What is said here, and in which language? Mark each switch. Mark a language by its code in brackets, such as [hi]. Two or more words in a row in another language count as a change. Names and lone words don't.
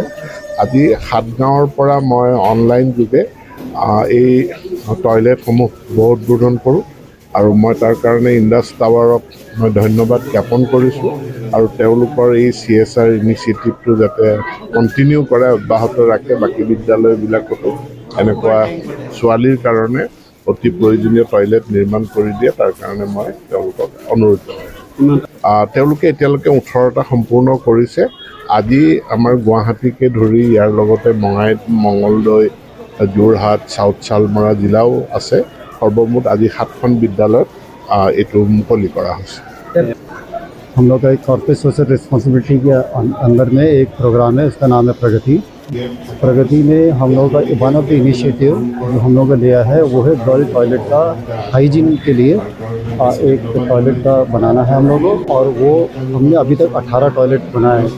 [as] আজি 7 গাঁৱৰ পৰা মই অনলাইন যোগে এই টয়লেটসমূহ উদ্বোধন কৰোঁ আৰু মই তাৰ কাৰণে ইণ্ডাছ টাৱাৰক মই ধন্যবাদ জ্ঞাপন কৰিছোঁ আৰু তেওঁলোকৰ এই CSR ইনিচিয়েটিভটো যাতে কণ্টিনিউ কৰে, অব্যাহত ৰাখে, বাকী বিদ্যালয়বিলাকতো এনেকুৱা ছোৱালীৰ কাৰণে অতি প্ৰয়োজনীয় টয়লেট নিৰ্মাণ কৰি দিয়ে, তাৰ কাৰণে মই তেওঁলোকক অনুৰোধ জনাইছোঁ। তেওঁলোকে এতিয়ালৈকে 18টা সম্পূৰ্ণ কৰিছে। আজি আমাৰ গুৱাহাটীকে ধৰি ইয়াৰ লগতে বঙাইগাঁও, মঙলদৈ, যোৰহাট, চাউথ শালমৰা জিলাও আছে। সৰ্বমুঠ আজি 7খন বিদ্যালয়ত এইটো মুকলি কৰা হৈছে। [hi] हम लोग का एक [en] Corporate Social Responsibility [hi] के अंदर में एक प्रोग्राम है, उसका नाम है प्रगति। प्रगति में हम लोग का [en] one of the initiative [hi] जो हम लोग का लिया है वो है [en] girl toilet [hi] का हाइजीन के लिए एक टॉयलेट का बनाना है हम लोगों को, और वो हमने अभी तक 18 टॉयलेट बनाए हैं।